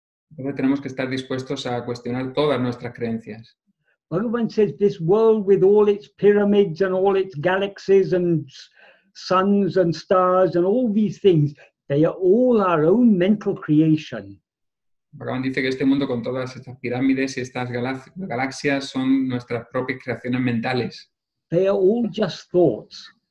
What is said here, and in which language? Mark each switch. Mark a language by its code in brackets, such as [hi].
[es] Entonces tenemos que estar dispuestos a cuestionar todas nuestras creencias. [en] Bhagavan says this world with all its pyramids and all its galaxies and suns and stars and all these things, they are all our own mental creation. [es] Bhagavan dice que este mundo con todas estas pirámides y estas galaxias son nuestras propias creaciones mentales. [en] They are all just thoughts.